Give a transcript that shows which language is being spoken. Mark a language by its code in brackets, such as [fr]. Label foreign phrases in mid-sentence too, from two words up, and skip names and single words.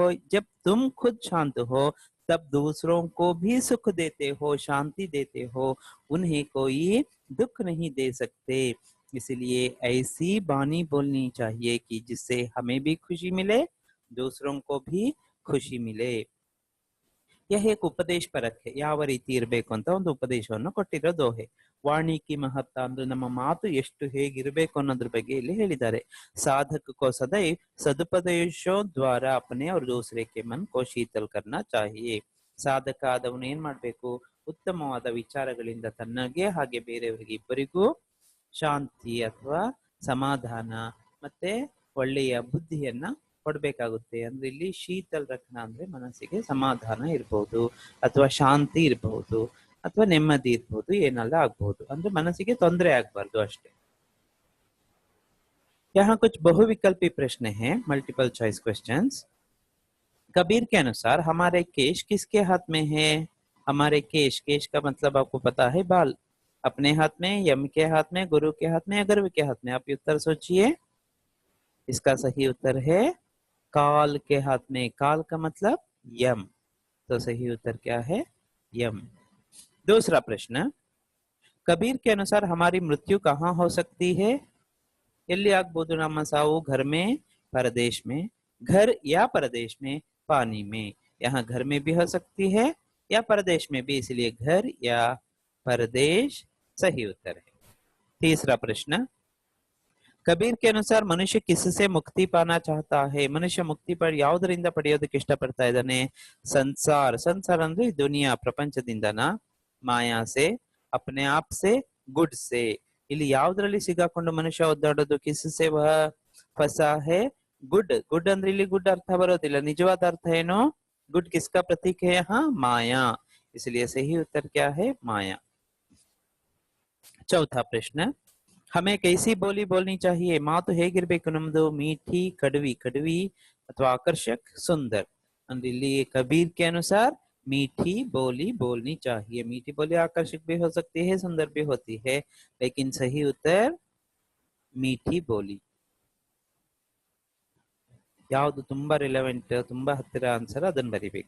[hi] जब तुम खुद शांत हो तब दूसरों को भी सुख देते हो, शांति देते हो, उन्हें कोई दुख नहीं दे सकते. इसलिए ऐसी बानी बोलनी चाहिए कि जिससे हमें भी खुशी मिले, दूसरों को भी खुशी मिले. यह एक उपदेश परक है, [kn] ಯಾವ ರೀತಿ ಇರಬೇಕು ಅಂತ ಒಂದು ಉಪದೇಶವನ್ನು ಕೊಟ್ಟಿರೋ ದೋಹೆ. [hi] वाणी की महत्ता [kn] ಅಂದ್ರೆ ನಮ್ಮ ಮಾತು ಎಷ್ಟು ಹೇಗಿರಬೇಕು ಅನ್ನೋದ್ರ ಬಗ್ಗೆ ಇಲ್ಲಿ ಹೇಳಿದ್ದಾರೆ. [hi] साधक को सदैव सदुपदेशों द्वारा अपने और दूसरे के मन को शीतल करना चाहिए. [kn] ಸಾಧಕ ಆದವನು ಏನ್ ಮಾಡ್ಬೇಕು, ಉತ್ತಮವಾದ ವಿಚಾರಗಳಿಂದ ತನ್ನಗೆ ಹಾಗೆ ಬೇರೆಯವರಿಗೆ ಇಬ್ಬರಿಗೂ ಶಾಂತಿ ಅಥವಾ ಸಮಾಧಾನ ಮತ್ತೆ ಒಳ್ಳೆಯ ಬುದ್ಧಿಯನ್ನ ಕೊಡ್ಬೇಕಾಗುತ್ತೆ. ಅಂದ್ರೆ ಇಲ್ಲಿ ಶೀತಲ್ ರಕ್ಷಣ ಅಂದ್ರೆ ಮನಸ್ಸಿಗೆ ಸಮಾಧಾನ ಇರಬಹುದು ಅಥವಾ ಶಾಂತಿ ಇರಬಹುದು ಅಥವಾ ನೆಮ್ಮದಿ ಇರಬಹುದು, ಏನೆಲ್ಲ ಆಗ್ಬಹುದು, ಅಂದ್ರೆ ಮನಸ್ಸಿಗೆ ತೊಂದರೆ ಆಗ್ಬಾರ್ದು ಅಷ್ಟೇ. [hi] यहाँ कुछ बहुविकल्पी प्रश्न हैं, [en] multiple choice questions. [hi] कबीर के अनुसार हमारे केश किसके हाथ में है? हमारे केश, केश का मतलब आपको पता है बाल, अपने हाथ में, यम के हाथ में, गुरु के हाथ में या गर्व के हाथ में? आप उत्तर सोचिए. इसका सही उत्तर है काल के हाथ में. काल का मतलब यम, तो सही उत्तर क्या है? यम. दूसरा प्रश्न, कबीर के अनुसार हमारी मृत्यु कहाँ हो सकती है? [kn] ಎಲ್ಲಿ ಆಗ್ಬೋದು ನಮ್ಮ ಸಾವು? [hi] घर में, परदेश में, घर या परदेश में, पानी में. यहाँ घर में भी हो सकती है या परदेश में भी, इसलिए घर या परदेश सही उत्तर है. तीसरा प्रश्न, कबीर के अनुसार मनुष्य किससे मुक्ति पाना चाहता है? मनुष्य मुक्ति पर [kn] ಯಾವುದರಿಂದ ಪಡೆಯೋದಕ್ಕೆ ಇಷ್ಟಪಡ್ತಾ ಇದ್ದಾನೆ? [hi] संसार, संसार [kn] ಅಂದ್ರೆ ದುನಿಯಾ, ಪ್ರಪಂಚದಿಂದನ, [hi] ಮಾಯಾ से, अपने आप से, गुड से. [kn] ಇಲ್ಲಿ ಯಾವ್ದ್ರಲ್ಲಿ ಸಿಗಾಕೊಂಡು ಮನುಷ್ಯ ಒದ್ದಾಡೋದು? [hi] किससे वह फँसा है गुड़. [kn] ಗುಡ್ ಅಂದ್ರೆ ಇಲ್ಲಿ ಗುಡ್ ಅರ್ಥ ಬರೋದಿಲ್ಲ, ನಿಜವಾದ ಅರ್ಥ ಏನು? [hi] गुड़ किसका प्रतीक है यहाँ? माया. इसलिए सही उत्तर क्या है? माया. चौथा प्रश्न, हमें कैसी बोली बोलनी चाहिए? [kn] ಮಾತು ಹೇಗಿರ್ಬೇಕು ನಮ್ದು? [hi] मीठी, कड़वी, कड़वी [kn] ಅಥವಾ [hi] आकर्षक, सुंदर. [kn] ಅಂದ್ರೆ ಇಲ್ಲಿ [hi] कबीर के अनुसार मीठी बोली बोलनी चाहिए. मीठी बोली आकर्षक भी हो सकती है, सुंदर भी होती है, लेकिन सही उत्तर मीठी बोली. [kn] ಯಾವುದು ತುಂಬಾ ರಿಲೆವೆಂಟ್, ತುಂಬಾ ಹತ್ತಿರ ಆನ್ಸರ್, ಅದನ್ನ ಬರಿಬೇಕು.